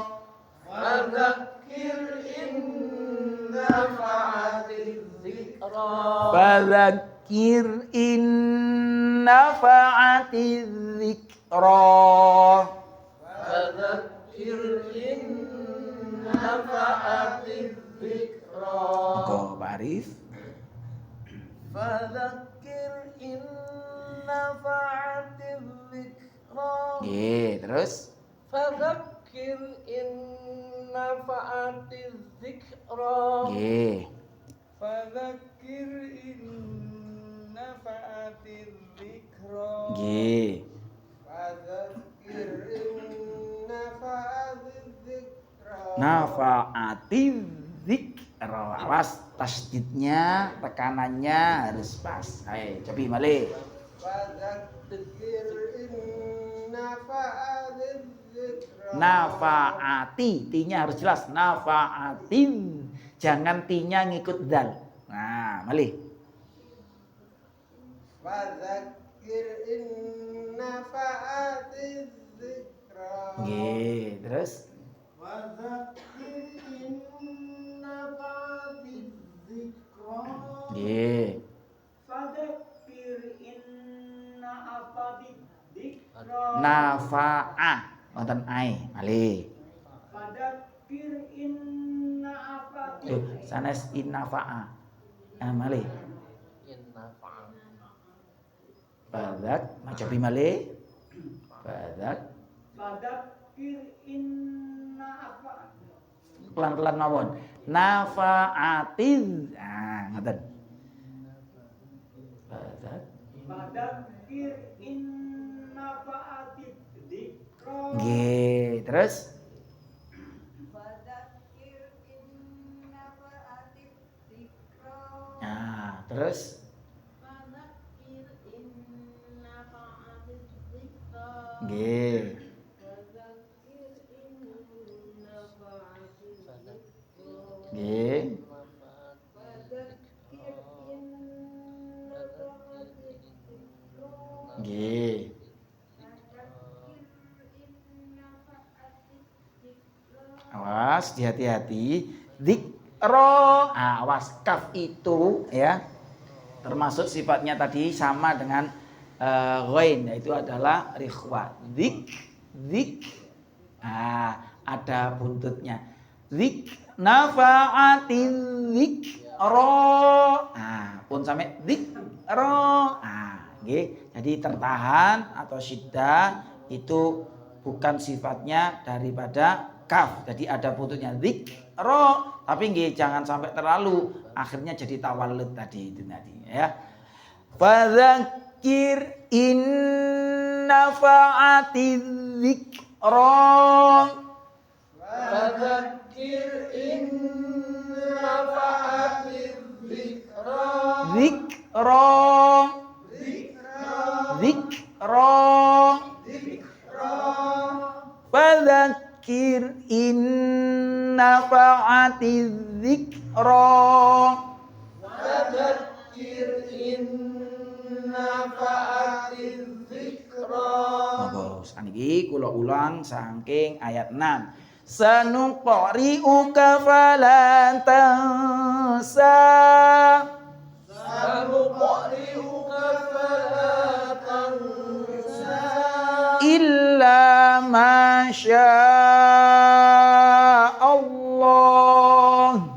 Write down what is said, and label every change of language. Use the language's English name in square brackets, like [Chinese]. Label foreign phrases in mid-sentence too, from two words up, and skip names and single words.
[Arabic] فذكر إن نفعت الذكرى. فذكر إن نفعت الذكرى. فذكر إن نفعت الذكرى. [Javanese] Kok Pak Arif? [Arabic] فذكر إن نفعت الذكرى. [Javanese] Nggih, terus [Arabic] فذكر إن نفعت الذكرى. [Javanese] nggih. [Arabic] فذكر إن نفعت الذكرى. [Javanese] Nggih. [Arabic] فذكر إن نفعت الذكرى. نفعت الذكرى. [Indonesian] Awas tasdidnya, tekanannya harus pas. [Javanese] Ayo, coba malih. [Arabic] فذكر إن نفعت الذكرى. Nafa'ati, [Indonesian] ti-nya harus jelas. [Arabic] Nafa'atin. [Indonesian] Jangan ti-nya ngikut dal. [Javanese] Nah, malih. [Arabic] فذكر إن نفعت الذكرى. [Javanese] Nggih, terus [Arabic] فذكر إن نفعت الذكرى. [Javanese] nggih. [Arabic] فذكر إن نفعت الذكرى. Nafa'a. [Javanese] Wonten ae, malih. [Arabic] فذكر إن نفعت [Javanese] Tuh, sanes innafa'a. Malih. Fadak, coba malih. [Arabic] Fadak. فذكر إن نفعت. [Javanese] Pelan-pelan mawon. Nafa'atiz. Ah, ngoten. [Arabic] Fadak. فذكر إن نفعت الذكرى. [Javanese] Nggih, terus [Arabic] فذكر إن نفعت الذكرى. [Javanese] nah, terus [Arabic] فذكر إن نفعت الذكرى. [Javanese] nggih. [Arabic] فذكر إن نفعت الذكرى. [Javanese] Nggih. [Arabic] فذكر إن نفعت الذكرى. [Javanese] Nggih. [Arabic] فذكر إن نفعت الذكرى. [Indonesian] Awas, hati-hati. Dzikra. Awas kaf itu ya. Termasuk sifatnya tadi sama dengan ghain, yaitu adalah rikhwa. Zik. Ada buntutnya. [Arabic] ذك نفعت ذكرى. [Javanese] Pun sampai zikra. Nggih. [Indonesian] Jadi tertahan atau syiddah itu bukan sifatnya daripada kaf. Jadi ada buntutnya zikra, tapi nggih jangan sampai terlalu akhirnya jadi tawallud tadi itu tadi ya. [Arabic] فذكر إن نفعت الذكرى. فذكر إن نفعت الذكرى. Zikra. فذكر إن نفعت الذكرى. فذكر إن نفعت الذكرى. [Javanese] Monggo saniki kula ulang saking ayat 6. [Arabic] سنقرئك فلا تنسى. سنقرئك فلا تنسى. إلا ما شاء الله.